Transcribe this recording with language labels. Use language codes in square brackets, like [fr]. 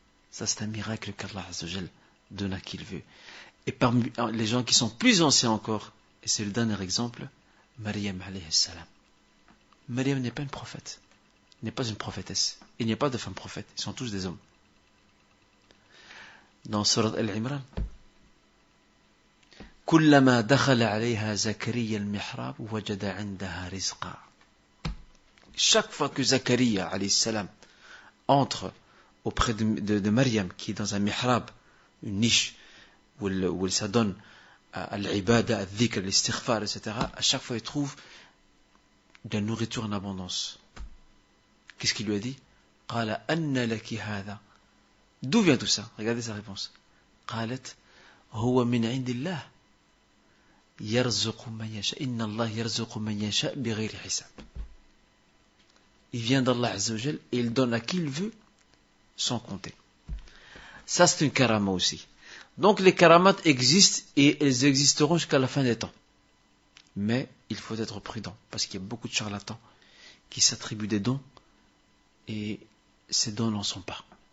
[fr] Ça c'est un miracle qu'Allah Azza wa Jal donne à qui il veut. Et parmi les gens qui sont plus anciens encore, et c'est le dernier exemple, Maryam alayhi salam. Maryam n'est pas une prophète, n'est pas une prophétesse. Il n'y a pas de femme prophète, ils sont tous des hommes. Dans Surat Al-Imran, [ar] كلما دخل عليها زكريا المحراب وجد عندها رزقا. [fr] Chaque fois que Zakaria alayhi salam entre auprès de Maryam, qui est dans un mihrab, une niche, où elle s'adonne à l'ibada, à dhikr, à l'istighfar, etc., à chaque fois il trouve de la nourriture en abondance. Qu'est-ce qu'il lui a dit? [ar] قال أن لك هذا. [fr] D'où vient tout ça? Regardez sa réponse. [ar] قالت هو من عند الله يرزق من يشاء إن الله يرزق من يشاء بغير حساب. [fr] Il vient d'Allah Azza wa Jal et il donne à qui il veut sans compter. Ça c'est une karama aussi. Donc les karamat existent et elles existeront jusqu'à la fin des temps. Mais il faut être prudent parce qu'il y a beaucoup de charlatans qui s'attribuent des dons et ces dons n'en sont pas.